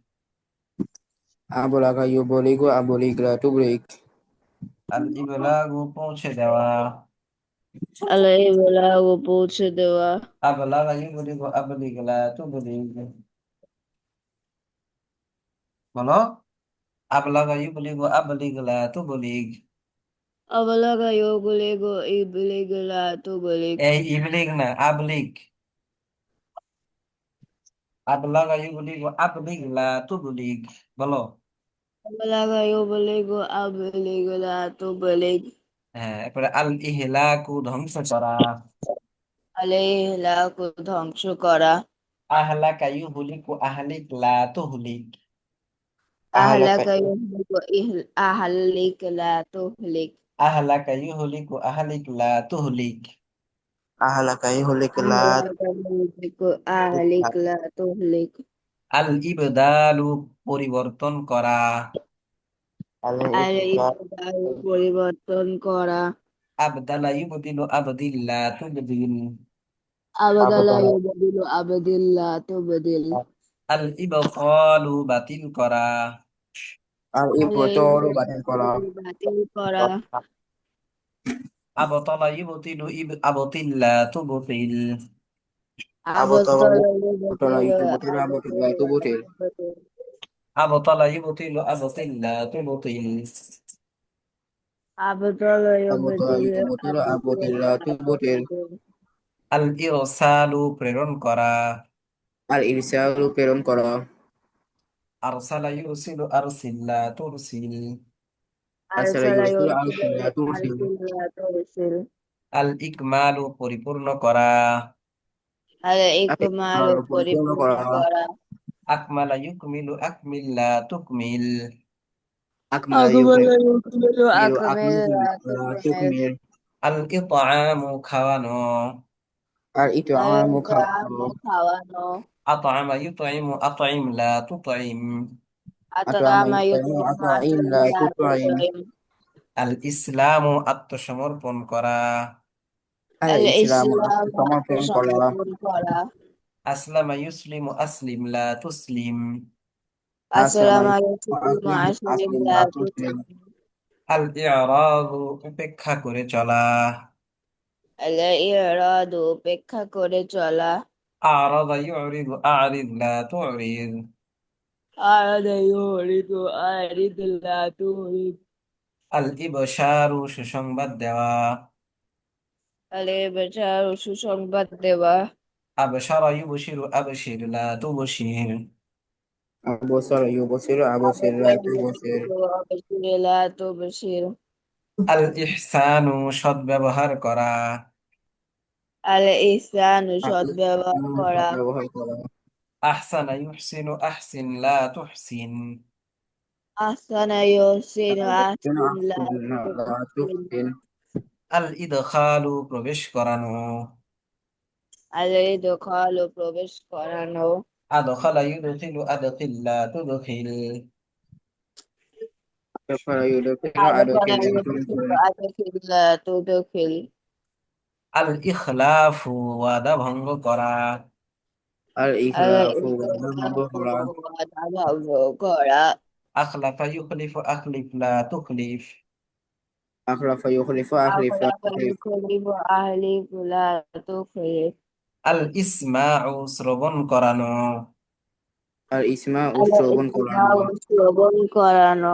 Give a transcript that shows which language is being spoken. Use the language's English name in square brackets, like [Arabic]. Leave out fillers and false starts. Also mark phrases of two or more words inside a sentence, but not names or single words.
[Arabic] أبلغ يبلغ أبلغ لا تبلغ. الإبلاغ, [Bangla] পৌঁছে দেওয়া। [Arabic] الإبلاغ [Bangla] পৌঁছে দেওয়া। [Arabic] أبلغ يبلغ أبلغ لا تبلغ. বলো। أبلغ يبلغ أبلغ لا تبلغ. أبلغ أبلغ أبلغ لا تبلغ. [Bangla] এই ইবলিগ না, [Arabic] আবলিগ। أبلغ يبلغ أبلغ لا تبلغ. বলো। بلغ يبلغ أبلغ لا تبلغ. [Bangla] হ্যাঁ, এরপরে [Arabic] الإهلاك [Bangla] ধ্বংস করা। [Arabic] عليه لك [Bangla] ধ্বংস করা। [Arabic] أهلك يهلك أهلك لا تهلك. আহলাকা أهلك يهلك أهلك لا تهلك. أهلك يهلك أهلك لا تهلك. أهلك أهلك لا أهلك يهلك أهلك তুহলিক। لا تهلك. الإبدال [Bangla] পরিবর্তন করা। [Arabic] আল আর ইবদাল [Bangla] ইবদাল পরিবর্তন করা। [Arabic] أبدل يبدل أبدل لا تبدل. আবদালা আবদাল يبدل أبدل لا تبدل. الإبطال [Bangla] বাতিল করা। [Arabic] আর আর [Bangla] ইবতল বাতিল করা। ইবদাল বাতিল করা। [Arabic] أبطل يبطل أبطل لا تبطل. আবতল আবদালা আবতল ইউবদিলু إبطل أبطل أبدل لا তুবতিল। তুবদিল। أبطل يبطل أبطل لا تبطل. আবদালা আবতল ইউবদিলু ইবতল আবদিল আবতল লা তুবতিল। তুবদিল। الإرسال [Bangla] প্রেরণ করা। [Arabic] الإرسال [Bangla] প্রেরণ করা। [Arabic] أرسل يرسل أرسل لا ترسل. আরসালা আরসালা ইরসিলু ইউরসিলু أرسلا ترسل. أرسل لا ترسل. الإكمال [Bangla] পরিপূর্ণ করা। [Arabic] আর আর ইকমালু [Bangla] ইকমাল পরিপূর্ণ পরিপূর্ণ করা। করা। [Arabic] أكمل يكمل أكمل لا تكمل. আকমালা أكمل يكمل ইউকমিলু আকমিল আকমিল লা লা তুকমিল। তুকমিল। الإطعام [Bangla] খাওয়ানো। [Arabic] আর আর [Bangla] ইতআমু খাওয়ানো। ইতআমু খাওয়ানো। [Arabic] أطعم يطعم أطعم لا تطعم. আতআমা আতআমা ইউতঈমু ইউতঈমু আতঈম আতঈম লা লা তুতঈম। তুতঈম। الإسلام [Bangla] আত্মসমর্পণ করা। [Arabic] আর আল ইসলাম ইসলাম [Bangla] আত্মসমর্পণ করা। আত্মসমর্পণ করা। [Arabic] أسلم يسلم أسلم لا تسلم. আসসালামু আসসালামু আলাইকুম আলাইকুম আসলিম আসসালামু أسلم لا تسلم. আলাইকুম। الإعراض [Bangla] উপেক্ষা করে চলা। [Arabic] الإعراض [Bangla] উপেক্ষা করে চলা। [Arabic] أعرض يعرض أعرض لا تعرض. أعرض يعرض أعرض لا تعرض. الإبشار [Bangla] সুসংবাদ দেওয়া। [Arabic] الإبشار [Bangla] সুসংবাদ দেওয়া। [Arabic] أبشر يبشر أبشر لا تبشر. أبصر يبصر أبصر لا আবশার তুবসির। يبشر أبشر لا تبشر. الإحسان [Bangla] সদ্ব্যবহার করা। [Arabic] الإحسان আর [Bangla] সদ্ব্যবহার ইসলাম করা। ব্যবহার করা। [Arabic] أحسن يحسن أحسن لا تحسن. أحسن يحسن যেন أحسن لا أحسن لا তুহসিন। তুহসিন। الإدخال [Bangla] প্রবেশ করানো। [Arabic] الإدخال [Bangla] প্রবেশ করানো। [Arabic] أدخل يدخل أدخل لا تدخل. أدخل يدخل আদখালা أدخل لا ইউদখিলু তুদখিল। أدخل لا تدخل. الإخلاف [Bangla] ওয়াদা ভঙ্গ করা। [Arabic] আর আল [Bangla] ইখলাফু ওয়াদা ভঙ্গ ইখলাফু করা। ওয়াদা ভঙ্গ করা। [Arabic] أخلف يخلف أخلف لا تخلف. أخلف يخلف أخلف لا আখলাফা তুখলিফ। يخلف أحلف لا تخلف. الإسماع [Bangla] শ্রবণ করানো। [Arabic] ال إسماع আল [Bangla] শ্রবণ করানো। ইসমাউ শ্রবণ করানো।